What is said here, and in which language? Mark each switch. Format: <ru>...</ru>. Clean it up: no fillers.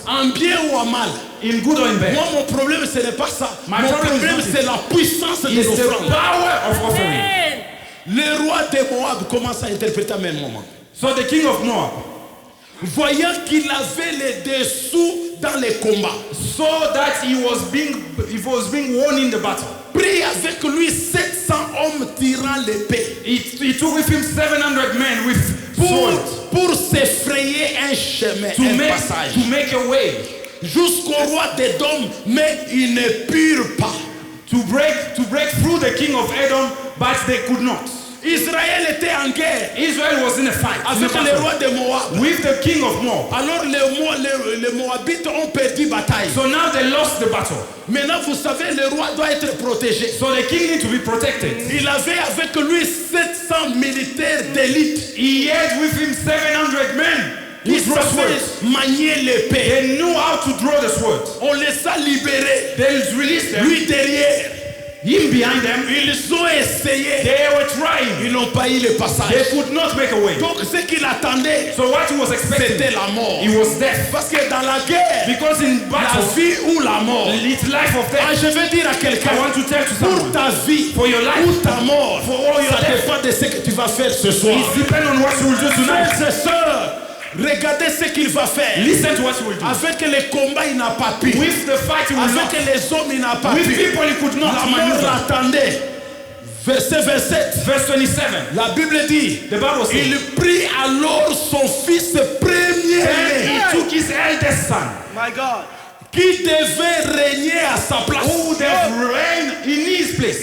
<fr>En bien ou en mal.</fr> <en>In good or in bad,</en> <fr>Moi, mon problème, ce n'est pas ça.</fr> <en>My</en> <fr>Mon</fr> <en>problem is</en> <fr>problème,</fr> <en>not</en> <fr>c'est la puissance de</fr> <en>it's the</en> <fr>l'offrande.</fr> <en>power of offering.</en> <fr>Le roi de Moab commence à interpréter à même moment.</fr> <en>So the king of Moab,</en> <fr>Voyant qu'il avait les dessous dans les combats,</fr> <en>so that he was being won in the battle,</en> <fr>prit avec lui 700 hommes tirant l'épée</fr> <en>he took with him 700 men with swords</en> <fr>pour se frayer un chemin, un passage.</fr> <en>to make a way,</en> <fr>Jusqu'au roi d'Édom, mais ils ne purent pas.</fr> <en>to break through the king of Edom, but they could not.</en> <fr>Israël était en guerre</fr> <en>Israel was in a fight, in a</en> <fr>avec le</fr> <en>battle,</en> <fr>roi de Moab.</fr> <en>with the king of Moab.</en> <fr>Alors les Moabites ont perdu bataille.</fr> <en>So now they lost the battle.</en> <fr>Maintenant, vous savez, le roi doit être protégé.</fr> <en>So the king need to be protected.</en> <fr>Il avait avec lui 700 militaires d'élite</fr> <en>He had with him 700 men</en> <fr>qui</fr> <en>who draw swords.</en> <fr>savaient manier l'épée.</fr> <en>They knew how to draw the sword.</en> <fr>On les a libérés.</fr> <en>They released them.</en> <fr>Lui derrière.</fr> <en>Him behind them.</en> <fr>Ils ont essayé.</fr> <en>They were trying.</en> <fr>Ils n'ont pas eu le</fr> <en>They</en> <fr>passage.</fr> <en>could not make a way.</en> <fr>Donc ce qu'il attendait,</fr> <en>So what he was expecting,</en> <fr>c'était la mort.</fr> <en>he was death.</en> <fr>Parce que dans la guerre,</fr> <en>Because in</en> <fr>la</fr> <en>battle,</en> <fr>vie ou la mort.</fr> <en>it's life or Ah, death.</en> <fr>je vais dire à quelqu'un,</fr> <en>I want to tell to</en> <fr>pour</fr> <en>someone,</en> <fr>ta vie</fr> <en>for your life,</en> <fr>ou ta mort,</fr> <en>for all your</en> <fr>ça</fr> <en>death,</en> <fr>dépend de ce que tu vas faire ce soir.</fr> <en>it depends on what you will do tonight.</en> <fr>Frères et sœurs, regardez ce qu'il va faire.</fr> <en>Listen to what you will do.</en> <fr>Avec les combats, il n'a pas pu.</fr> <en>With the fight, he will not.</en> <fr>Avec les hommes, il n'a pas</fr> <en>With</en> <fr>pu.</fr> <en>people, he could not</en> <fr>La mort</fr> <en>maneuver.</en> <fr>l'attendait. Verset 27.</fr> <en>Verse 27.</en> <fr>La Bible dit,</fr> <en>The Bible says,</en> <fr>il prit alors son fils</fr> <en>and</en> <fr>premier-né</fr> <en>he took his eldest son,</en> <fr>qui devait régner à sa place.</fr> <en>who would have reigned in his place.</en>